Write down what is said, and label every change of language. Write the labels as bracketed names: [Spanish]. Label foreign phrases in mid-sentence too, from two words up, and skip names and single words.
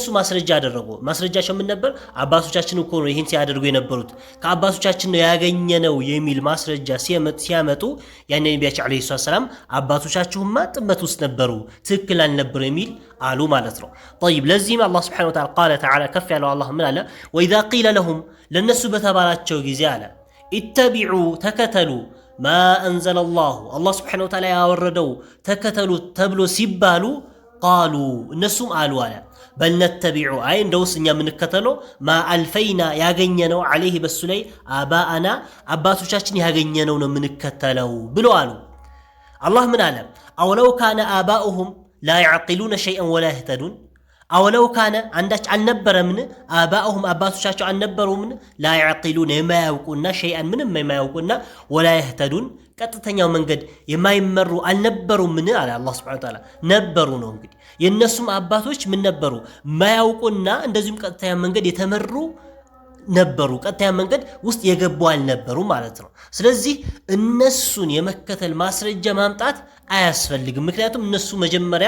[Amharic] ማስረጃ አደረጉ ማስረጃቸው ምን ነበር አባቶቻችን እኮ ነው ይሄን ሲያደርጉ የነበሩት ከአባቶቻችን ነው ያገኘነው የሚል ማስረጃ ሲያመጡ ያኔ ነብያችን [Arabic] عليه السلام [Amharic] አባቶቻችሁማ ጥመት ውስጥ ነበሩ ትክክል አልነበሩ የሚል አሉ ማለት ነው طيب ለዚህም አላህ [Arabic] سبحانه وتعالى قال تعالى كف [Amharic] ያለው አላህ ምን አለ [Arabic] واذا قيل لهم [Amharic] ለነሱ በተባላቸው ጊዜ አለ اتبعوا ተከተሉ [Arabic] ما انزل الله سبحانه و [Amharic] Ta'ala ያወረደው ተከተሉ ተብሎ ሲባሉ قالوا እነሱም አሉ አለ [Arabic] بل نتبع [Amharic] አይ እንደውስ እኛ ምንከተለው [Arabic] ما الفينا [Amharic] ያገኘነው عليه በሱ ላይ አባአና አባቶቻችን ያገኘነው ነው ምንከተለው ብሎ አሉ አላህ ምን አለ [Arabic] أولو كان آباؤهم لا يعقلون شيئا ولا يهتدون أولو كان [Amharic] አንዳች አልነበረምን አባኡሁም አባቶቻቸው አልነበሩምን [Arabic] لا يعقلون [Amharic] የማያውቁና شيئا ምንም የማያውቁና [Arabic] ولا يهتدون [Amharic] ቀጥተኛው መንገድ የማይመሩ አልነበሩምን አለ አላህ [Arabic] سبحانه وتعالى [Amharic] ነበሩ ነው እንግዲህ የነሱም አባቶች ምን ነበሩ ማያውቁና እንደዚሁም ቀጥተኛ መንገድ የተመሩ ነበሩ ቀጥተኛ መንገድ ውስጥ የገቡ አልነበሩ ማለት ነው ስለዚህ እነሱን የመከተል ማስረጃ ማምጣት አያስፈልግም ምክንያቱም እነሱ መጀመሪያ